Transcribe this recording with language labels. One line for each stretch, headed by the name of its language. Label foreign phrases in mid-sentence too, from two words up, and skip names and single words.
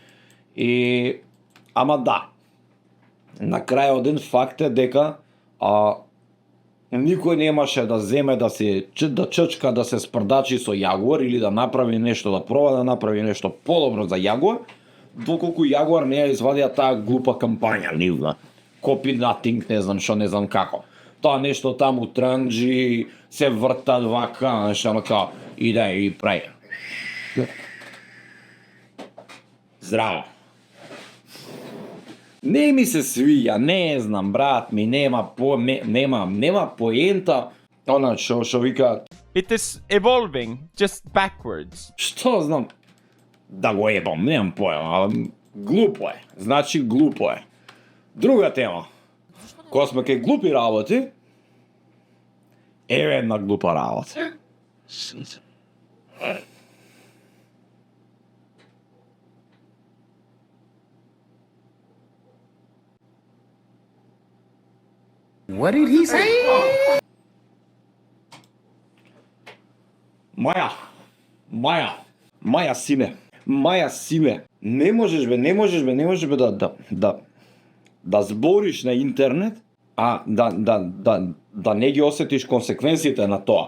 Macedonian: Ама да, на крајот ден факт е дека никој немаше да земе да ччка да се спрдачи со Јагуар или да направи нешто, да проба да направи нешто подобро за Јагуар, доколку Јагуар не ја извадија таа глупа кампања, нивна.
English: Copy nothing,
Macedonian: не знам што, не знам како. Тоа нешто таму транџи, се вртат вака, нешто као, иде и прави. Здраво. Не ми се свиѓа, не знам, брат ми, нема поента, она што вика.
English: It is evolving, just backwards.
Macedonian: Што знам, да го ебам, немам поема, али глупо е, значи глупо е. Друга тема, кога сме кај глупи работи, еве една глупа работа.
English: What did he say?
Macedonian: Маја сине, не можеш бе да збориш на интернет, а да не ги осетиш консеквенциите на тоа.